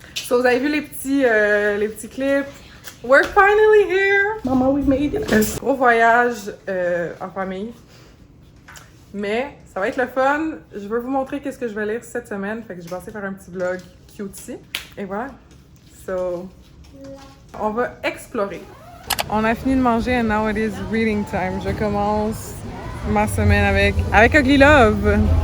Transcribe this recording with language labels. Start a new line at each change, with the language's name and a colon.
French: So, vous avez vu les petits clips?
English: We're finally here! Mama, we made it!
French: Un gros voyage en famille. Mais ça va être le fun. Je veux vous montrer qu'est-ce que je vais lire cette semaine. Fait que je vais essayer de faire un petit vlog cutie. Et voilà. So, on va explorer. On a fini de manger
English: and now it is reading time.
French: Je commence ma semaine avec Ugly Love.